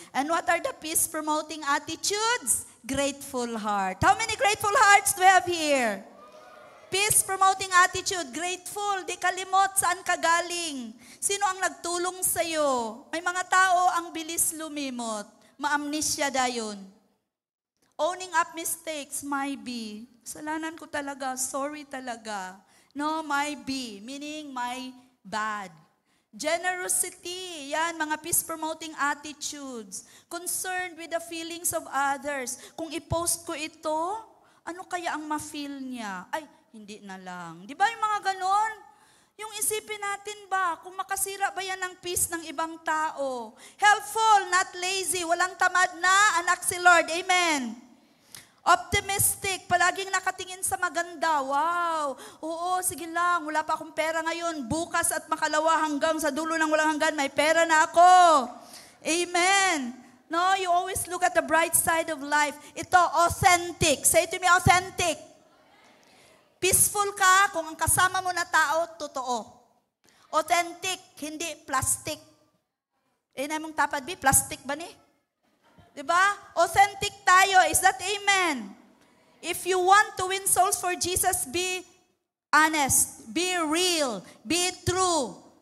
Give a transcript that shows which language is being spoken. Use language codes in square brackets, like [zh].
[en] And what are the peace-promoting attitudes? Grateful heart. How many grateful hearts do we have here? [tl] Peace-promoting attitude, grateful, di kalimot saan ka galing. Sino ang nagtulong sa'yo? May mga tao ang bilis lumimot. [ceb] Ma-amnesia dayon. [en] Owning up mistakes, might be. [tl] Kasalanan ko talaga, sorry talaga. [en] No, might be, meaning my bad. Generosity, yan, mga peace-promoting attitudes. Concerned with the feelings of others. [tl] Kung i-post ko ito, ano kaya ang ma-feel niya? Ay, hindi na lang. Di ba yung mga ganon? Yung isipin natin ba, kung makasira ba yan ng peace ng ibang tao? [en] Helpful, not lazy, [tl] walang tamad na, anak si Lord. Amen. Optimistic, palaging nakatingin sa maganda. Wow, oo, sige lang, wala pa akong pera ngayon. Bukas at makalawa hanggang sa dulo ng walang hanggan, may pera na ako. Amen. [en] No, you always look at the bright side of life. [tl] Ito, [en] authentic. Say to me, authentic. [tl] Peaceful ka kung ang kasama mo na tao, totoo. Authentic, hindi plastic. [ceb] Na mong tapad, plastic ba ni? Diba? [tl] Authentic tayo. [en] Is that amen? If you want to win souls for Jesus, be honest, be real, be true.